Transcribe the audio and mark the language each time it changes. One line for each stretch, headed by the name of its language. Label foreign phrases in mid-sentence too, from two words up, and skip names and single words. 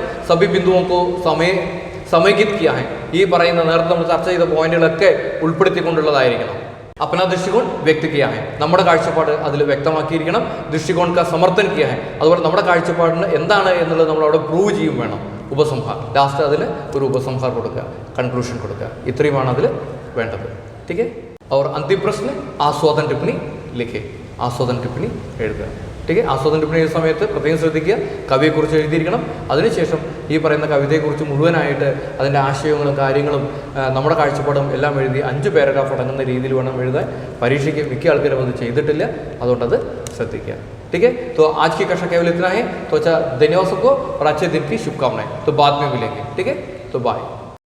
Hindi: सभी बिंदुओं को समाहित किया है,
Malayalam: ഈ പറയുന്ന നേരത്തെ നമ്മൾ ചർച്ച ചെയ്ത പോയിന്റുകളൊക്കെ ഉൾപ്പെടുത്തിക്കൊണ്ടുള്ളതായിരിക്കണം.
Hindi: अपना दृष्टिकोण व्यक्त किया है,
Malayalam: നമ്മുടെ കാഴ്ചപ്പാട് അതിൽ വ്യക്തമാക്കിയിരിക്കണം.
Hindi: दृष्टिकोण का समर्थन किया है,
Malayalam: അതുപോലെ നമ്മുടെ കാഴ്ചപ്പാടിന് എന്താണ് എന്നുള്ളത് നമ്മൾ അവിടെ പ്രൂവ് ചെയ്യും വേണം. ഉപസംഹാർ, ലാസ്റ്റ് അതിൽ ഒരു ഉപസംഹാർ കൊടുക്കുക, കൺക്ലൂഷൻ കൊടുക്കുക, ഇത്രയുമാണ് അതിൽ വേണ്ടത്.
Hindi: ठीक है. और अंतिम प्रश्न आस्वादन टिप्पणी लिखे,
Malayalam: ആസ്വാദന ടിപ്പണി എഴുതുക.
Hindi: ठीक है.
Malayalam: ആസ്വാദന ടിപ്പണി എഴുതുന്ന സമയത്ത് പ്രത്യേകം ശ്രദ്ധിക്കുക, കവിയെക്കുറിച്ച് എഴുതിയിരിക്കണം. അതിനുശേഷം ഈ പറയുന്ന കവിതയെക്കുറിച്ച് മുഴുവനായിട്ട് അതിൻ്റെ ആശയങ്ങളും കാര്യങ്ങളും നമ്മുടെ കാഴ്ചപ്പാടും എല്ലാം എഴുതി 5 പാരഗ്രാഫ് അടങ്ങുന്ന രീതിയിൽ വേണം എഴുതാൻ. പരീക്ഷയ്ക്ക് മിക്ക ആൾക്കാരും അത് ചെയ്തിട്ടില്ല, അതുകൊണ്ടത് ശ്രദ്ധിക്കുക.
Hindi: ठीक है. तो आज की कक्षा केवल इतना है. तो अच्छा, धन्यवाद सबको और अच्छे दिन की शुभकामनाएं. तो बाद में मिलेंगे. ठीक है. तो बाय.